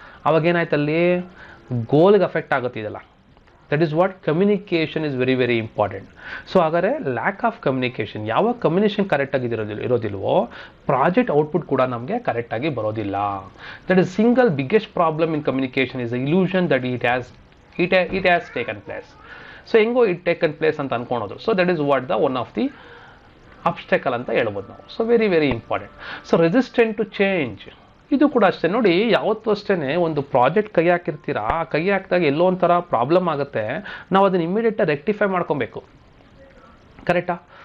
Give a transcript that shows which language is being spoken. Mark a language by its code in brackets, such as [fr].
[kn] ಅವಾಗೇನಾಯ್ತಲ್ಲಿ ಗೋಲ್ಗೆ affect ಆಗುತ್ತಿದೆಯಲ್ಲ. [en] That is what communication is very very important. [kn] So ಹಾಗಾದರೆ lack of communication, ಯಾವಾಗ communication ಕರೆಕ್ಟಾಗಿ ಇರೋದಿಲ್ವೋ project output ಕೂಡ ನಮಗೆ ಕರೆಕ್ಟಾಗಿ ಬರೋದಿಲ್ಲ. [en] That is single biggest problem in communication is the illusion that it has taken place. [kn] So ಹೆಂಗೋ [en] it taken place [kn] ಅಂತ ಅನ್ಕೊಳೋದು. [en] so that is what the one of the obstacle [kn] ಅಂತ ಹೇಳ್ಬೋದು ನಾವು. [en] So very very important. So resistant to change, [kn] ಇದು ಕೂಡ ಅಷ್ಟೇ ನೋಡಿ. ಯಾವತ್ತೂ ಅಷ್ಟೇ ಒಂದು ಪ್ರಾಜೆಕ್ಟ್ ಕೈ ಹಾಕಿರ್ತೀರಾ, ಕೈ ಹಾಕಿದಾಗ ಎಲ್ಲೋ ಒಂಥರ ಪ್ರಾಬ್ಲಮ್ ಆಗುತ್ತೆ, ನಾವು ಅದನ್ನು ಇಮಿಡಿಯೇಟಾಗಿ ರೆಕ್ಟಿಫೈ ಮಾಡ್ಕೊಬೇಕು. ಕರೆಕ್ಟಾ?